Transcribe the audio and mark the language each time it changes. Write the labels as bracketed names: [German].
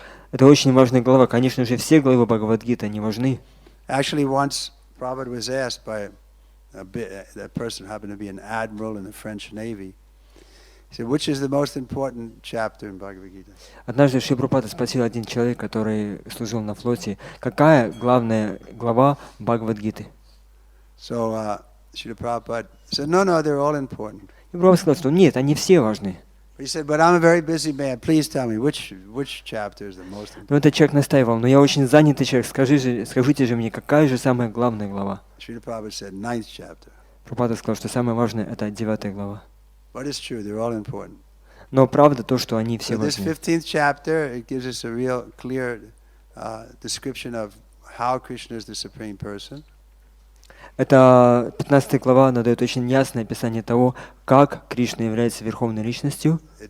[Russian] Это очень важная глава. Конечно же, все главы Бхагавад-гиты, они важны. [English] Actually, once Prabhupada was asked by that person who happened to be an admiral in the French Navy, he said, which is the most important chapter in Bhagavad Gita? [Russian] Однажды Шрила Прабхупада спросил один человек, который служил на флоте, какая главная глава Бхагавад-гиты? [English] So Srila Prabhupada said, no, they're all important. [Russian] И Прабхупада сказал, что нет, они все важны. [English] He said, but I'm a very busy man. Please tell me which chapter is the most important. [Russian] Но этот человек настаивал, но я очень занятый человек, скажите же мне, какая же самая главная глава? [English] Srila Prabhupada said, 9th chapter. [Russian] Прабхупада сказал, что самое важное это 9-я глава. [English] But it's true, they're all important. [Russian] Но правда то, что они все [English] So this [Russian] важны. [English] 15th chapter, it gives us a real clear description of how Krishna is the supreme person. [Russian] Это 15 глава, она дает очень ясное описание того, как Кришна является Верховной Личностью.